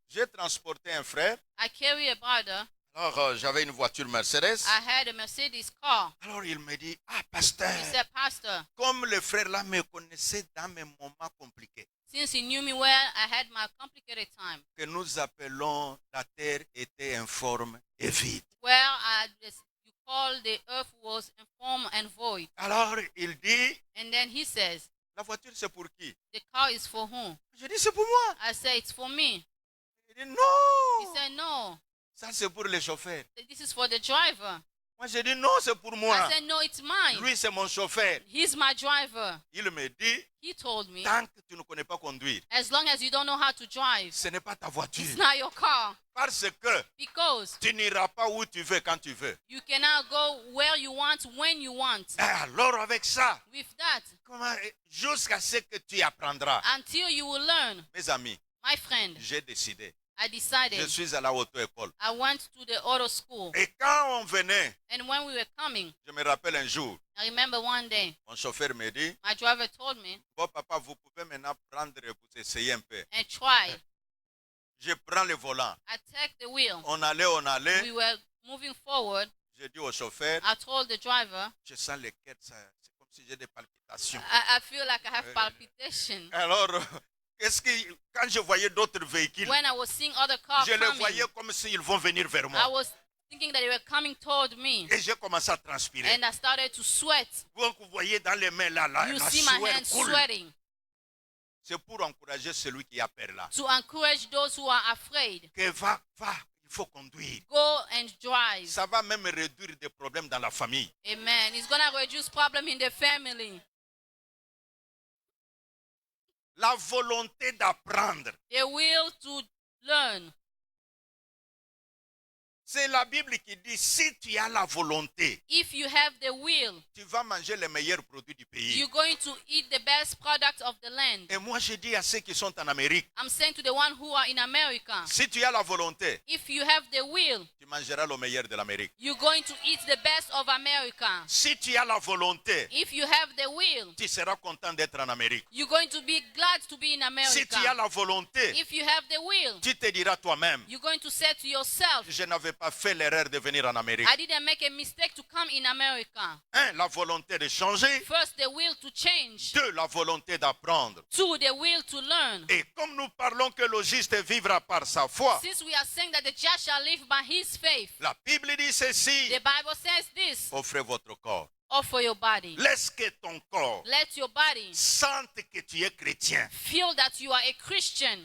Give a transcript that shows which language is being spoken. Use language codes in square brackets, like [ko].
[fr] J'ai transporté un frère. [en] I carry a brother. [fr] Alors, j'avais une voiture Mercedes. [en] I had a Mercedes car. [fr] Alors, il me dit, ah, pasteur, [en] He said, Pastor, [fr] comme le frère là me connaissait dans mes moments compliqués, [en] since he knew me well, I had my complicated time. [fr] que nous appelons la terre était informe et vide. [en] Where you call the earth was inform and void. [fr] Alors, il dit, [en] And then he says, [fr] la voiture c'est pour qui? [en] the car is for whom? [fr] Je dis, c'est pour moi. [en] I say, it's for me. [fr] Il dit, [en] He [fr] non, [en] said, no, [fr] ça c'est pour les chauffeurs. [en] this is for the driver. [fr] Moi, j'ai dit, non, c'est pour moi. [en] I said, no, it's mine. [fr] Lui, c'est mon chauffeur. [en] He's my driver. [fr] Il me dit, [en] He told me, [fr] tant que tu ne connais pas conduire, [en] as long as you don't know how to drive, [fr] ce n'est pas ta voiture. [en] it's not your car. [fr] Parce que [en] Because [fr] tu n'iras pas où tu veux quand tu veux. [en] you cannot go where you want, when you want. [fr] Et alors, avec ça, [en] With that, [fr] jusqu'à ce que tu apprendras. [en] until you will learn, [fr] Mes amis, [en] my friend, [fr] j'ai décidé. [en] I [fr] Je [en] decided [fr] suis à la auto-école. [en] I went to the auto school. [fr] Et quand on venait, [en] And when we were coming, [fr] je me rappelle un jour, [en] I remember one day, [fr] mon chauffeur me dit, [en] my driver told me, [fr] bon papa, vous pouvez maintenant prendre et vous essayer un peu. [en] and try. [fr] Je prends le volant. [en] I take the wheel. [fr] On allait. [en] We were moving forward. [fr] J'ai dit au chauffeur, [en] I told the driver, [fr] je sens le cœur, c'est comme si j'ai des palpitations. [en] I feel like I have palpitation. [fr] Alors, quand je voyais d'autres véhicules, [en] When I was seeing other cars [fr] je les [en] coming, [fr] voyais comme s'ils vont venir vers [en] I [fr] moi. [en] was thinking that they were coming toward me. [fr] Et j'ai commencé à transpirer. [en] And I started to sweat. [fr] Donc, vous voyez dans les mains là, [en] You [fr] la [en] see my [fr] sueur [en] hands [fr] coule. [en] sweating. [fr] C'est pour encourager celui qui a peur là. [en] To encourage those who are afraid. [fr] Que va, il faut conduire. [en] Go and drive. [fr] Ça va même réduire des problèmes dans la famille. [en] Amen. It's going to reduce problem in the family. [fr] La volonté d'apprendre. [en] The will to learn. [fr] C'est la Bible qui dit, si tu as la volonté, [en] If you have the will, [fr] tu vas manger les meilleurs produits du pays. [en] you're going to eat the best product of the land. [fr] Et moi, je dis à ceux qui sont en Amérique, [en] I'm saying to the one who are in America, [fr] si tu as la volonté, [en] if you have the will, [fr] tu mangeras le meilleur de l'Amérique. [en] you're going to eat the best of America. [fr] Si tu as la volonté, [en] If you have the will, [fr] tu seras content d'être en Amérique. [en] you're going to be glad to be in [fr] Si tu as [en] America. [fr] la volonté, [en] If you have the will, [fr] tu te diras toi-même, [en] you're going to say to yourself, [fr] je n'avais pas fait l'erreur de venir en Amérique. [en] I didn't make a mistake to come in America. [fr] Un, la volonté de changer. [en] First, the will to change. [fr] Deux, la volonté d'apprendre. [en] Two, the will to learn. [fr] Et comme nous parlons que le juste vivra par sa foi, [en] Since we are saying that the just shall live by his faith, [fr] la Bible dit ceci, [en] the Bible says this, [fr] offrez votre corps. [en] offer your body. [fr] Laisse que ton corps [en] Let your body [fr] sente que tu es chrétien. [en] feel that you are a Christian.